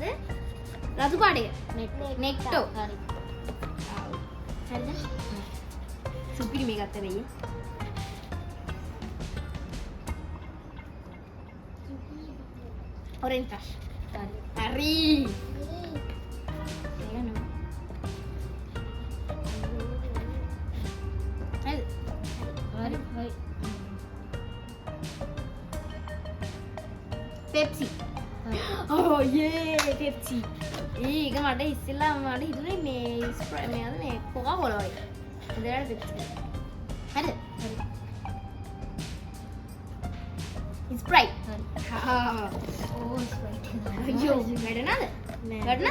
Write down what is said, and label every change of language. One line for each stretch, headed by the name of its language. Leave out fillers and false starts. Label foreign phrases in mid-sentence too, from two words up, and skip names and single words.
Sinhala: රතු පාටේ. නෙක්ටෝ. හරි. හරිද? සුපිරි මේ ගත්ත වෙයි. ඔරෙන්ජ් ටච්. හරි.
English: Pepsi. Oh yeah, Pepsi.
Sinhala: ඒක මට ඉස්සෙල්ලා මට හිතුනේ මේ ස්ප්‍රයිට් මේ අද මේ කොකාකෝලා වගේ. හදලා Pepsi. හරිද? ස්ප්‍රයිට්. ඕ ස්ප්‍රයිට්. අයියෝ වැඩනද? වැඩනද?